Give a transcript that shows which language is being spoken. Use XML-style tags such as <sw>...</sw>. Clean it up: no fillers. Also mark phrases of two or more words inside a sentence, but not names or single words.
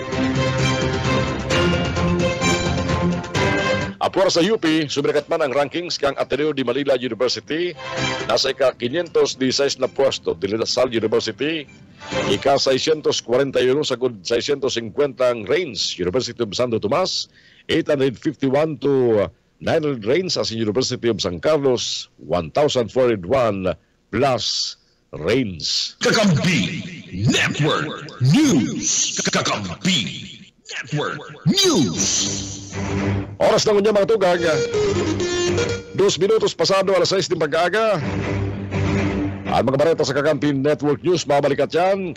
<bik>Apura sa UP, sumikat man ang rankings kang Ateneo de Manila University, nasa ika-516 na pwesto. De La Salle University, ika-641 sa 650 ang range.</bik> <en>University of Santo Tomas, 851 to 900 range. As in University of San Carlos, 1,401 plus range. Kakampi Network News. Kakampi Network News.</en> <bik>Oras na mga tugag, 2 minutos pasado alas 6 ng pag-aaga. Ang mga bareta sa Kakamping Network News, mabalikat yan.</bik>